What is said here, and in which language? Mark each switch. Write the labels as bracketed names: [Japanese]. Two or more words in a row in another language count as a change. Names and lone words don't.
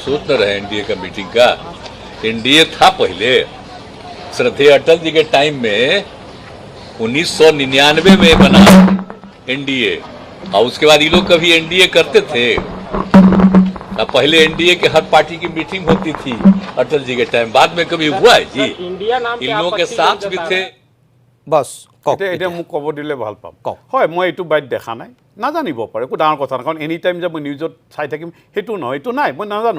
[Hindi] सोच न रहे एनडीए का मीटिंग का। एनडीए था पहले, श्रद्धेय अटल जी के टाइम में 1999 में बना एनडीए, और उसके बाद ये लोग कभी एनडीए करते थे? अब पहले एनडीए के हर पार्टी की मीटिंग होती थी अटल जी के टाइम, बाद में कभी हुआ है जी? इन लोगों के साथ भी थे। [Assamese] বছ কওক এতিয়া মোক ক'ব দিলে ভাল পাম কওক। হয় মই এইটো বাইট দেখা নাই, নাজানিব পাৰে, একো ডাঙৰ কথা নাই, কাৰণ [English] any time [Assamese] যে মই নিউজত চাই থাকিম সেইটো নহয়, এইটো নাই, মই নাজানো।